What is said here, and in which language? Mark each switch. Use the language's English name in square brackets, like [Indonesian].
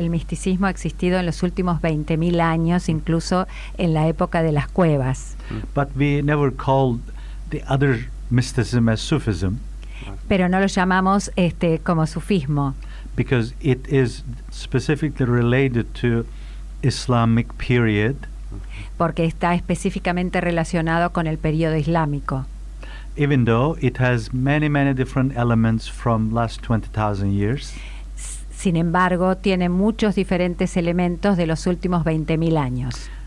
[Spanish] El misticismo ha existido en los últimos 20.000 años, incluso en la época de las cuevas. [English] But we never called the other mysticism as Sufism. [Spanish] Pero no lo llamamos como sufismo. [English] Because it is specifically related to Islamic period. [Spanish] Porque está específicamente relacionado con el periodo islámico. [English] Even though it has many different elements from last 20,000 years. [Spanish] Sin embargo, tiene muchos diferentes elementos de los últimos 20.000 años.